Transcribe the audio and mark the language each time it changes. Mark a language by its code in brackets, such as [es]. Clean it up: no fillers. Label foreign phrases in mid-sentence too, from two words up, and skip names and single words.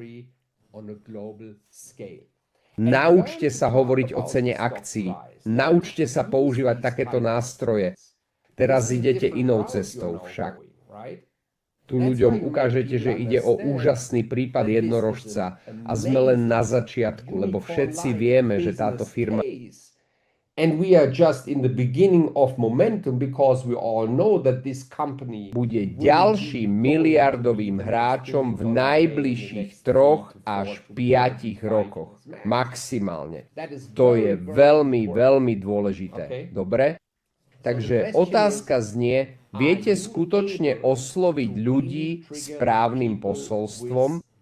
[sk] Naučte sa hovoriť o cene akcií. Naučte sa používať takéto nástroje. Teraz idete inou cestou však. Tu ľuďom ukážete, že ide o úžasný prípad jednorožca a sme len na začiatku, lebo všetci vieme, že táto firma [en] And we are just in the beginning of momentum because we all know that this company [sk] bude ďalším miliardovým hráčom v najbližších 3 až 5 rokoch. Maximálne. To je veľmi, veľmi dôležité. Dobre? Takže otázka znie, viete skutočne osloviť ľudí správnym posolstvom?